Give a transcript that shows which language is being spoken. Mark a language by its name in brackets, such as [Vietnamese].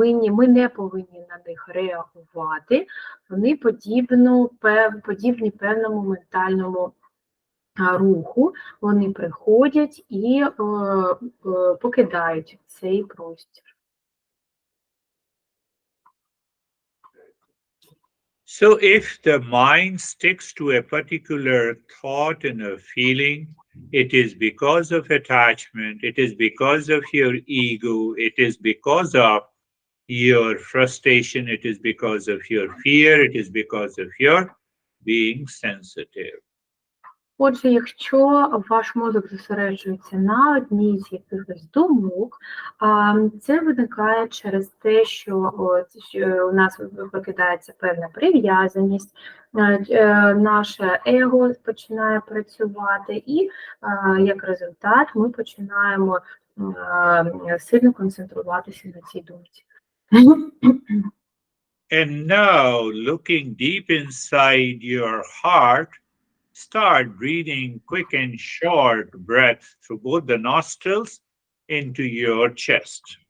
[Ukrainian] Ми не повинні на них реагувати, вони подібні певному ментальному руху, вони приходять і покидають цей простір. [English] So if the mind sticks to a particular thought and a feeling, it is because of attachment, it is because of your ego, it is because of your frustration, it is because of your fear, it is because of your being sensitive. [Ukrainian] Отже, якщо ваш мозок зосереджується на одній з якихось думок, це виникає через те, що у нас викидається певна прив'язаність, наше его починає працювати, і як результат ми починаємо сильно концентруватися на цій думці. [English] And now, looking deep inside your heart, start breathing quick and short breaths through both the nostrils into your chest.